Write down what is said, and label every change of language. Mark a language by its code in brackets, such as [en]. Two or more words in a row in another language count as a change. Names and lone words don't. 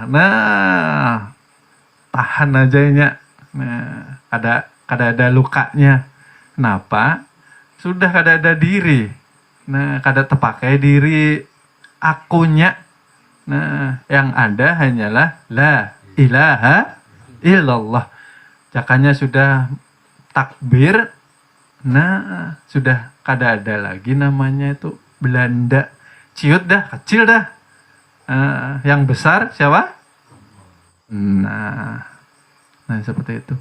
[id] Nah, tahan aja ya. Nah, ada lukanya. Kenapa? Sudah ada diri. [bjn] Nah, kada terpakai diri akunya. [id] Nah, yang ada hanyalah [ar] لا إله إلا الله. [bjn] Jakanya sudah takbir. Nah, sudah kada ada lagi namanya itu Belanda. [id] Ciut dah, kecil dah. Yang besar siapa? Nah, seperti itu.